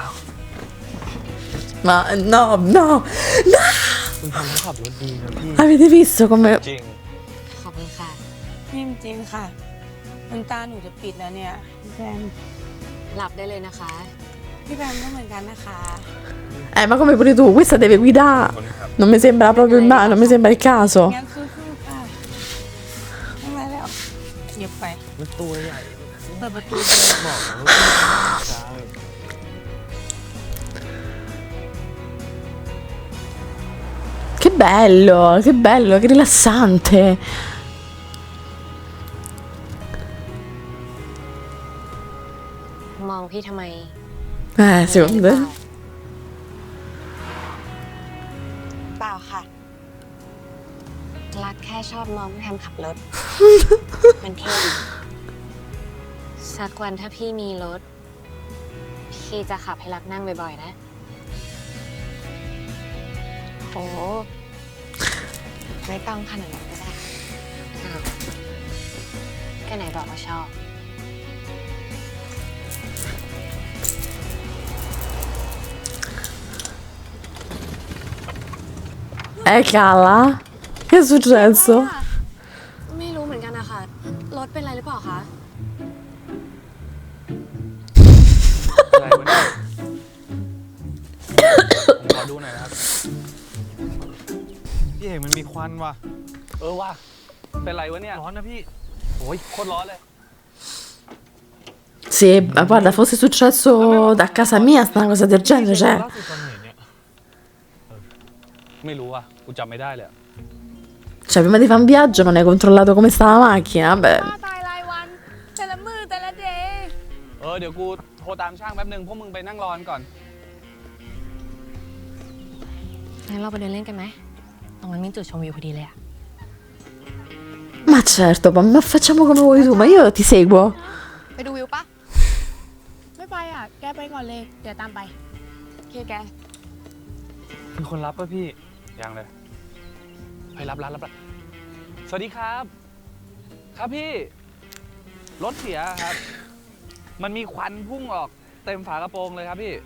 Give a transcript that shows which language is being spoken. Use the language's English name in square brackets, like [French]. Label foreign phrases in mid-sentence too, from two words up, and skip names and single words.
[Italian] Ma no, no, no. [Thai] คุณทำให้ขับรถดีนะพี่ [Italian] Avete visto come... [Thai] จริง ขอบคุณค่ะ นี่จริงค่ะน้ำตาหนูจะปิดแล้วเนี่ยพี่แพม หลับได้เลยนะคะ พี่แพมก็เหมือนกันนะคะ [Italian] Ma come pure tu, questa deve guidare. Non mi sembra proprio il non mi sembra il caso. [Thai] งั้นสู้ๆค่ะไม่ไหวแล้วเหยียบไป มันตัวใหญ่ เปิดประตูเลย บอกนะว่าช้าเลย [Italian] Che bello, che rilassante. [Thai] มองพี่ทำไม [Italian] Secondo me. [Thai] เปล่าค่ะ รักแค่ชอบมองพี่แพมขับรถ มันเท่ดีสักวันถ้าพี่มีรถ พี่จะขับให้รักนั่งบ่อยๆนะ โอ้ไม่ต้องขนาดนั้นก็ได้อ้าวก็ไหนบอกว่าชอบ [Italian] Cala. Che è successo? [Thai] ไม่รู้เหมือนกันนะคะ รถเป็นไรหรือเปล่าคะ อะไรวะเนี่ยผมขอดูหน่อยนะครับ พี่เอกมันมีควันว่ะ ว่ะเป็นไรวะเนี่ย ร้อนนะพี่ โอ้ยโคตรร้อนเลย [Italian] Sì, ma guarda, fosse successo da casa mia, sta una cosa del genere, cioè. [Thai] ล่าสุดตอนไหนเนี่ย ไม่รู้อ่ะ กูจำไม่ได้เลยอะ [Italian] Cioè, prima di fare un viaggio non hai controllato come sta la macchina, vabbè. [Thai] ตายรายวัน แต่ละมือแต่ละเดย์ เดี๋ยวกูโทรตามช่างแป๊บนึงพวกมึงไปนั่งรอกันก่อน งั้นเราไปเดินเล่นกันไหม ตรงนั้นมีจุดชมวิวพอดีเลยอะ [Italian] Ma certo, ma facciamo come vuoi tu, ma io ti seguo. [Thai] ไปดูวิวปะ ไม่ไปอ่ะ แกไปก่อนเลย เดี๋ยวตามไป โอเคแก มีคนรับป่ะพี่ ยังเลยไปรับสวัสดีครับ ครับพี่ รถเสียครับ มันมีควันพุ่งออกเต็มฝากระโปรงเลยครับพี่